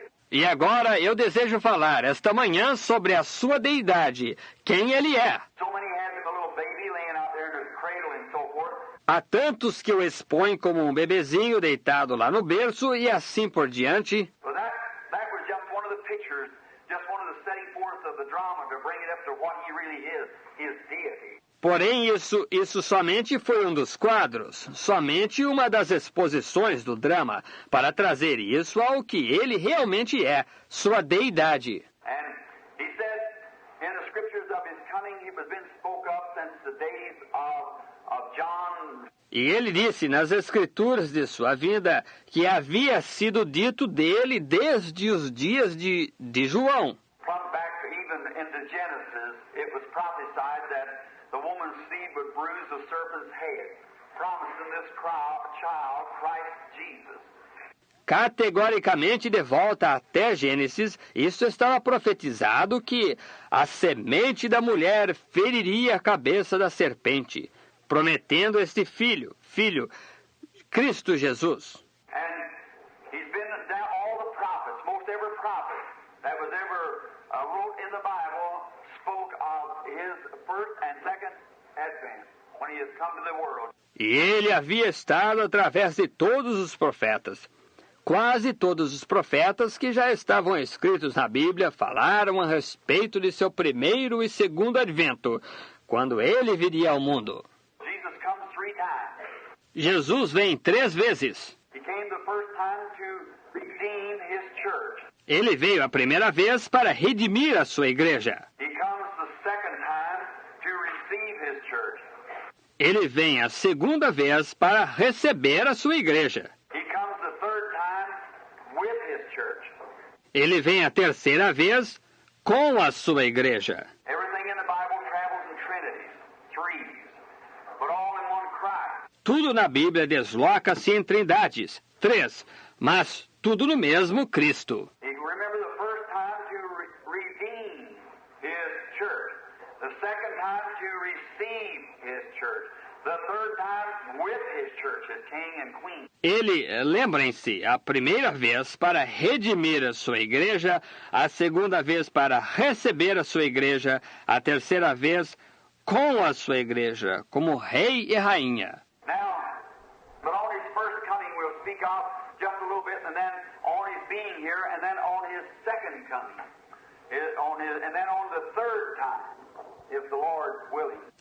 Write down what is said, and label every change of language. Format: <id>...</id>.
<pt>E agora eu desejo falar esta manhã sobre a sua deidade, quem ele é.</pt> <en>So many have a little baby laying out there in his cradle and so forth.</en> <pt>Há tantos que o expõem como um bebezinho deitado lá no berço e assim por diante.</pt> <en>But that was just one of the pictures, just one of the setting forth of the drama to bring it up to what he really is, his deity.</en> <pt>Porém, isso somente foi um dos quadros, somente uma das exposições do drama, para trazer isso ao que ele realmente é, sua deidade.</pt> <en>And he said in the scriptures of his coming, he was been spoke of since the days of John.</en> <pt>E ele disse nas escrituras de sua vinda que havia sido dito dele desde os dias de João.</pt> <en>From back even into Genesis, it was prophesied that the woman's seed would bruise the serpent's head, promising this child, Christ Jesus.</en> <pt>Categoricamente de volta até Gênesis, isso estava profetizado que a semente da mulher feriria a cabeça da serpente, prometendo este filho, Cristo Jesus.</pt> <en>And he's been down all the prophets, most every prophet that was ever wrote in the Bible spoke of his first and second advent when he has come to the world.</en> <pt>E ele havia estado através de todos os profetas. Quase todos os profetas que já estavam escritos na Bíblia falaram a respeito de seu primeiro e segundo advento, quando ele viria ao mundo.</pt> <en>Jesus comes 3 times.</en> <pt>Jesus vem 3 vezes.</pt> <en>He came the first time to redeem his church.</en> <pt>Ele veio a primeira vez para redimir a sua igreja.</pt> <en>He comes the second time to receive his church.</en> <pt>Ele vem a segunda vez para receber a sua igreja.</pt> <en>He comes the third time with his church.</en> <pt>Ele vem a terceira vez com a sua igreja.</pt> <en>Everything in the Bible travels in trinities, threes, but all in one Christ.</en> <pt>Tudo na Bíblia desloca-se em trindades, 3, mas tudo no mesmo Cristo.</pt> <en>You remember the first time to redeem his church, the second time to receive his church, the third time with his church as king and queen.</en> <pt>Lembrem-se, a primeira vez para redimir a sua igreja, a segunda vez para receber a sua igreja, a terceira vez com a sua igreja, como rei e rainha.</pt> <en>Now, but on his first coming we'll speak of just a little bit, and then on his being here, and then on his second coming, and then on the third time, if the Lord willing.</en>